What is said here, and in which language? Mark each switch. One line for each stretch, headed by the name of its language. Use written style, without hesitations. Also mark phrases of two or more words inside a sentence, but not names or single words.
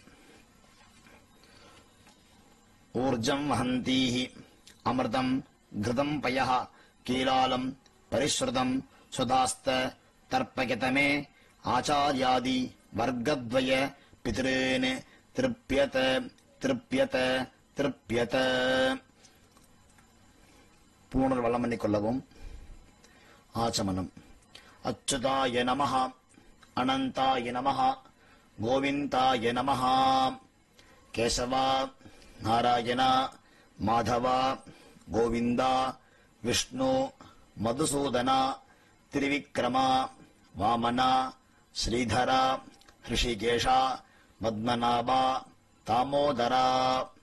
Sanskrit: ऊर्जं वहन्तीः अमृतं घृतं पयः कीलालं परिश्रुतं सुधास्त तर्पयत मे आचार्यादि वर्गद्वय पितॄन् तृप्यत तृप्यत तृप्यत.
Tamil: பூணல் வலம் பண்ணிக்கொள்ளவும். ஆச்சமனம்.
Sanskrit: अच्युताय नमः, अनन्ताय नमः, गोविन्दाय नमः. கேசவா, நாராயணா, மாதவா, கோவிந்தா, விஷ்ணு, மதுசூதனா, திரிவிக்ரமா, வாமனா, ஸ்ரீதரா, ரிஷிகேஷா, பத்மநாபா, தாமோதரா.